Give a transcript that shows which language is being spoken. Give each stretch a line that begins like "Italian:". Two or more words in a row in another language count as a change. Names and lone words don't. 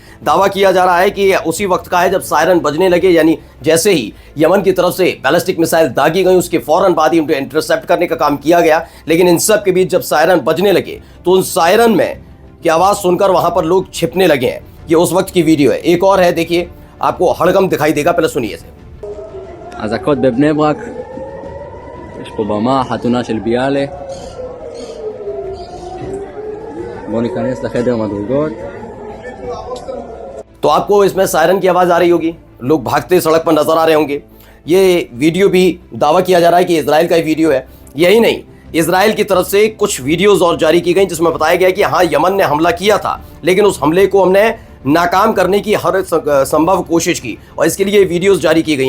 Hindi: दावा किया जा रहा है कि उसी वक्त का है जब सायरन बजने लगे, यानी जैसे ही यमन की तरफ से
English: ballistic missile
Hindi: दागी गई उसके फौरन बाद ही उनको इंटरसेप्ट करने का काम किया गया। लेकिन इन सब के बीच जब सायरन बजने लगे तो उन सायरन में की आवाज़ सुनकर वहां पर लोग छिपने लगे हैं। ये उस वक्त की वीडियो है। एक और है, देखिए, आपको हड़कम दिखाई देगा, पहले सुनिए इसे।
Hebrew: אזעקות בבני ברק, יש פה במה, חתונה של ביאלה. בואו ניכנס לחדר מדרגות.
Hindi: तो आपको इसमें सायरन की आवाज़ आ रही होगी, लोग भागते सड़क पर नजर आ रहे होंगे। ये वीडियो भी दावा किया जा रहा है कि इजराइल का ही वीडियो है। यही नहीं, इजराइल की तरफ से कुछ वीडियोस और जारी की गई जिसमें बताया गया कि हाँ, यमन ने हमला किया था, लेकिन उस हमले को हमने नाकाम करने की हर संभव कोशिश की, और इसके लिए वीडियोस जारी की गई।